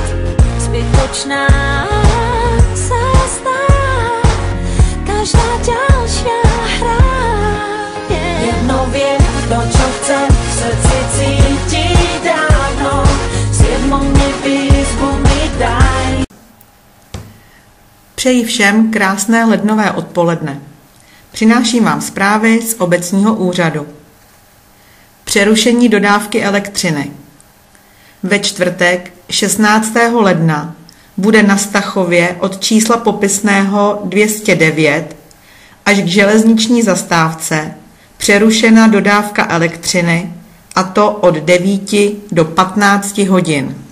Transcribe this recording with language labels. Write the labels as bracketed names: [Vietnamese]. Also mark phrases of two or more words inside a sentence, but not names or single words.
[Slovak] Zbytočná sa stá každá ďalšia hra. Jedno viem, to čo chcem, v srdci cítiť dávno. Siedmom nebí izbu mi daj. [Czech] Přeji všem krásné lednové odpoledne. Přináším vám zprávy z obecního úřadu. Přerušení dodávky elektřiny. Ve čtvrtek 16. ledna bude na Stachově od čísla popisného 209 až k železniční zastávce přerušena dodávka elektřiny, a to od 9 do 15 hodin.